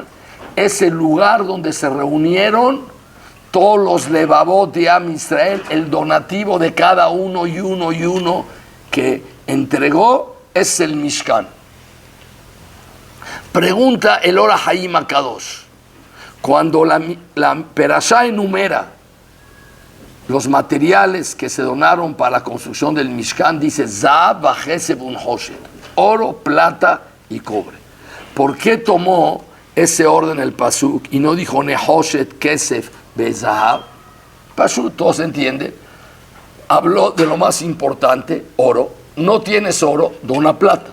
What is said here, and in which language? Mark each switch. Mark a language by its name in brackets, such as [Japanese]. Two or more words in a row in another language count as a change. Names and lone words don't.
[Spanish] Es el lugar donde se reunieron todos los levavot de Am Israel, el donativo de cada uno y uno que entregó, es el Mishkan. Pregunta el Or HaHaim HaKadosh. Cuando la Perashá enumera los materiales que se donaron para la construcción del Mishkan, dice [Hebrew] זהב וכסף ונחשת, [Spanish] oro, plata y cobre. ¿Por qué tomó ese orden el Pasuk y no dijo [Hebrew] נחשת כסף בזהב? [Spanish] Pasuk, todos entienden. Habló de lo más importante, oro. No tienes oro, dona plata.